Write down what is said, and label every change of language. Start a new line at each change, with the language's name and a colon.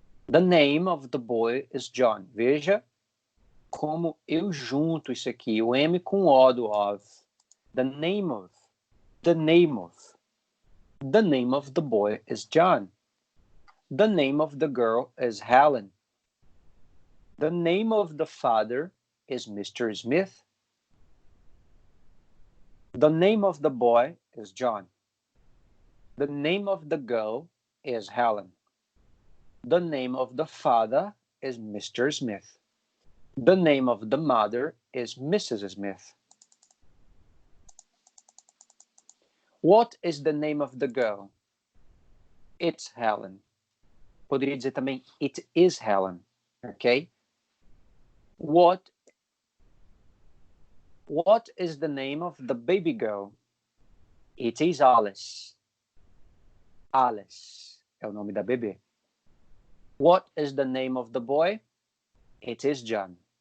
English: The name of the boy is John.
Portuguese: Veja como eu junto isso aqui, o M com o do of.
English: The name of. The name of. The name of the boy is John. The name of the girl is Helen. The name of the father is Mr. Smith. The name of the boy is John. The name of the girl is Helen. The name of the father is Mr. Smith. The name of the mother is Mrs. Smith. What is the name of the girl? It's Helen.
Portuguese: Poderia dizer também,
English: it is Helen. Ok? What is the name of the baby girl? It is Alice.
Portuguese: Alice é o nome da bebê.
English: What is the name of the boy? It is John.